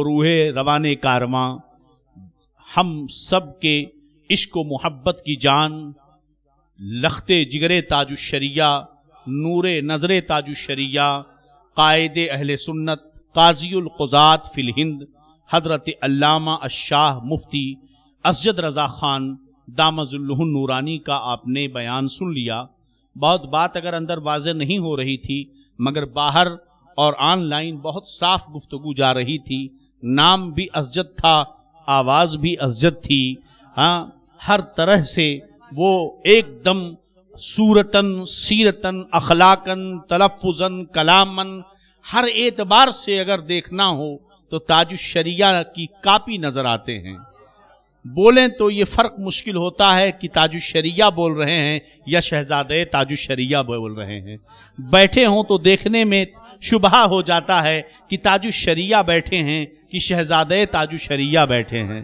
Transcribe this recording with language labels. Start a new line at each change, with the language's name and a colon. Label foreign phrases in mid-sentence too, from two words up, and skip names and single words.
Urdu: وہ روح روان کارواں ہم سب کے عشق و محبت کی جان، لختے جگر تاج الشریعہ، نور نظر تاج الشریعہ، قائد اہل سنت،
Arabic: قاضی القضات فی الہند،
Urdu: حضرت علامہ الشاہ مفتی اسجد رضا خان
Arabic: دامت ظلہ النورانی
Urdu: کا آپ نے بیان سن لیا۔ بہت بات اگر اندر واضح نہیں ہو رہی تھی، مگر باہر اور آن لائن بہت صاف گفتگو جا رہی تھی۔ نام بھی اسجد تھا، آواز بھی اسجد تھی، ہاں ہر طرح سے وہ ایک دم صورتاً، سیرتاً، اخلاقاً، تلفظاً، کلاماً، ہر اعتبار سے اگر دیکھنا ہو تو تاج الشریعہ کی کاپی نظر آتے ہیں۔ بولیں تو یہ فرق مشکل ہوتا ہے کہ تاج الشریعہ بول رہے ہیں یا شہزادے تاج الشریعہ بول رہے ہیں۔ بیٹھے ہوں تو دیکھنے میں شبہ ہو جاتا ہے کہ تاج الشریعہ بیٹھے ہیں کہ شہزادے تاج الشریعہ بیٹھے ہیں۔